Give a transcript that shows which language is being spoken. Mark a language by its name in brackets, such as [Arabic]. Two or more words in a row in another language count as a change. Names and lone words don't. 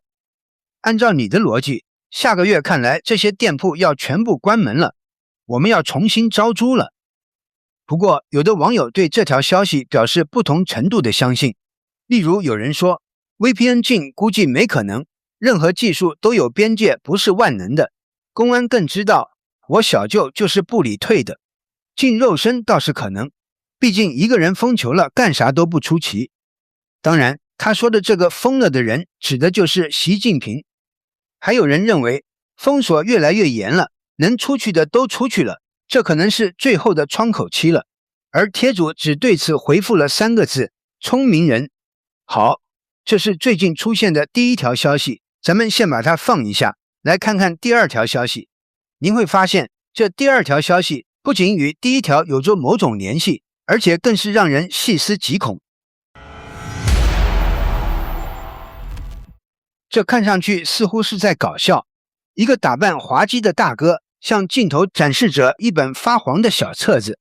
[Chinese] 按照你的邏輯，下個月看來這些店鋪要全部關門了，我們要重新招租了。不過，有的網友對這條消息表示不同程度的相信。例如有人說，VPN 禁估計沒可能，任何技術都有邊界，不是萬能的。公安更知道，我小舅就是部裡退的。禁肉身倒是可能，畢竟一個人瘋球了，幹啥都不出奇。當然，他說的這個瘋了的人，指的就是習近平。還有人認為，封鎖越來越嚴了，能出去的都出去了，這可能是最後的窗口期了。而帖主只對此回復了3個字：聰明人。好，這是最近出現的第一條消息，咱們先把它放一下，來看看第2條消息。您會發現，這第2條消息不僅與第1條有着某種聯繫，而且更是讓人細思極恐。這看上去似乎是在搞笑。一個打扮滑稽的大哥向鏡頭展示着一本發黃的小冊子。